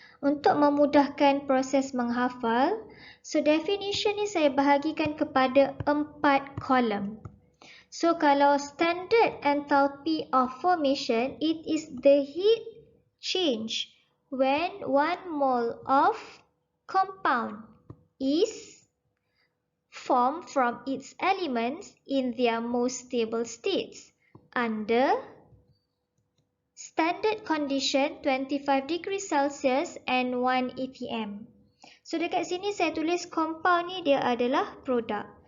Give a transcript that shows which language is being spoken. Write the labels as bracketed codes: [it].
[ms] Untuk memudahkan proses menghafal, so definition ni saya bahagikan kepada 4 kolom. [en] So kalau standard enthalpy of formation, it is the heat change when 1 mole of compound is formed from its elements in their most stable states under standard condition 25 degrees Celsius and 1 atm. [ms] So dekat sini saya tulis compound ni dia adalah produk.